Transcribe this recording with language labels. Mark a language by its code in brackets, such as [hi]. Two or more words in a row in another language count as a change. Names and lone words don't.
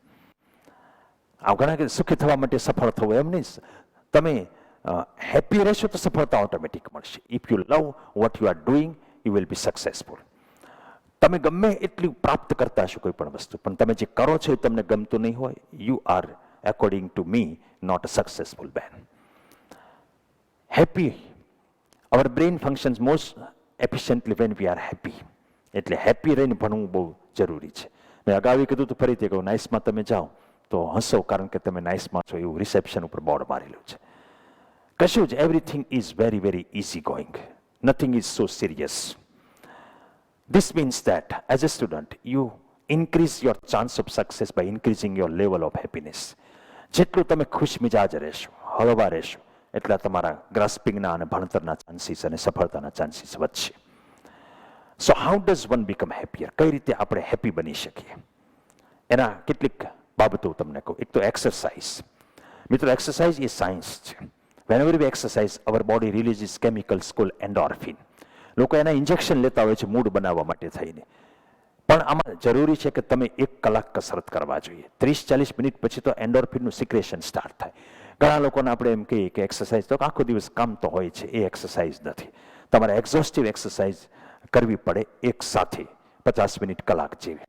[gu] આ ઘણા કે સુખી થવા માટે સફળ થવું એમ નહીં. તમે હેપી રહેશો તો સફળતા ઓટોમેટિક મળશે. [en] If you love what you are doing, you will be successful. [gu] તમે ગમે એટલું પ્રાપ્ત કરતા હશો કોઈ પણ વસ્તુ, પણ તમે જે કરો છો એ તમને ગમતું નહીં હોય, [en] you are according to me not a successful man. Happy, our brain functions most efficiently when we are happy. [gu] એટલે હેપી રહીને ભણવું બહુ જરૂરી છે. મેં અગાઉ કીધું તો ફરીથી કહું, નાઇસમાં તમે જાઓ તો હસો, કારણ કે તમે નાઇસમાં છો એવું રિસેપ્શન ઉપર બોર્ડ મારેલું છે. કશું જ, [en] everything is very very easy going, nothing is so serious. This means that as a student you increase your chance of success by increasing your level of happiness. [gu] જેટલું તમે ખુશ મિજાજ રહેશો, હળવા રહેશો, એટલા તમારા ગ્રાસ્પિંગના અને ભણતરના ચાન્સીસ અને સફળતાના ચાન્સીસ વધશે. [en] So how does one become happier? [gu] કઈ રીતે આપણે હેપી બની શકીએ એના કેટલીક બાબતો તમને કહું. એક તો એક્સરસાઇઝ. મિત્રો, એક્સરસાઇઝ એ સાયન્સ છે. [en] whenever we exercise our body releases chemicals called endorphin. [gu] લોકો એના ઇન્જેક્શન લેતા હોય છે મૂડ બનાવવા માટે થઈને, પણ આમાં જરૂરી છે કે તમે 1 કલાક કસરત કરવા જોઈએ. 30-40 મિનિટ પછી તો એન્ડોર્ફિનનું સિક્રેશન સ્ટાર્ટ થાય. ઘણા લોકોને આપણે એમ કહીએ કે એક્સરસાઇઝ તો આખો દિવસ કામ તો હોય છે, એ એક્સરસાઇઝ નથી. તમારે એક્ઝોસ્ટિવ એક્સરસાઇઝ કરવી પડે એક સાથે 50 મિનિટ, કલાક જેવી.